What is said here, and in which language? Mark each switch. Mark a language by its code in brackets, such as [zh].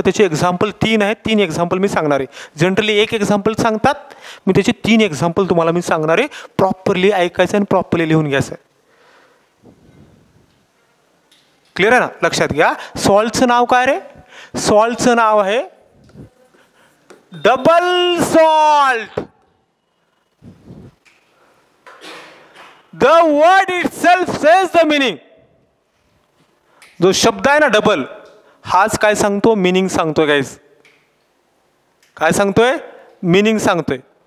[mr] त्याचे एक्झाम्पल 3 आहेत. 3 एक्झाम्पल मी सांगणार आहे. जनरली 1 एक्झाम्पल सांगतात, मी त्याचे 3 एक्झाम्पल तुम्हाला मी सांगणार आहे. प्रॉपरली ऐकायचं आणि प्रॉपरली लिहून घ्यायचं. क्लिअर आहे ना, लक्षात घ्या. सॉल्टचं नाव काय रे, सॉल्टचं नाव आहे double salt. [en] The word itself says the meaning. [mr] जो शब्द आहे ना डबल, हाच काय सांगतो, मीनिंग सांगतोय गाईज. काय सांगतोय, मीनिंग सांगतोय.